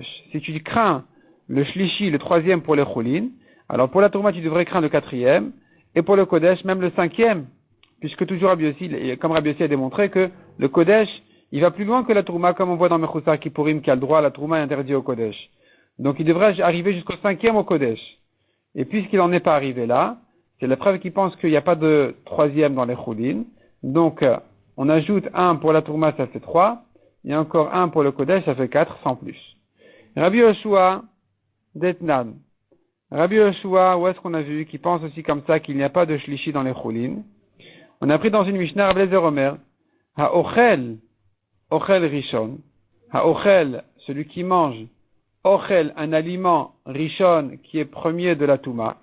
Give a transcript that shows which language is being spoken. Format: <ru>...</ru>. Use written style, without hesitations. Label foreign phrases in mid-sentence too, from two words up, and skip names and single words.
<fr>Si tu crains le shlishi, le troisième pour les chulin, alors pour la trouma tu devrais craindre le quatrième, et pour le kodesh même le cinquième, puisque toujours Rabbi Yossi, comme Rabbi Yossi a démontré que le kodesh, il va plus loin que la trouma, comme on voit dans</fr> <he>מחוסר כיפורים,</he> <fr>qui a le droit à la trouma et interdit au kodesh. Donc il devrait arriver jusqu'au cinquième au kodesh. Et puisqu'il n'en est pas arrivé là, c'est la preuve qu'il pense qu'il n'y a pas de troisième dans les chulin. Donc on ajoute 1 pour la trouma, ça fait 3, et encore 1 pour le kodesh, ça fait 4, sans plus. Rabbi Yoshua d'Etnan. Rabbi Yoshua, où est-ce qu'on a vu, qui pense aussi comme ça qu'il n'y a pas de shlishi dans les chulin. On a pris dans une Mishnah, Rabbi Eliezer</fr> <he>אומר, אוכל ראשון, אוכל,</he> <fr>celui qui mange, Ochel, un aliment rishon qui est premier de la touma.</fr>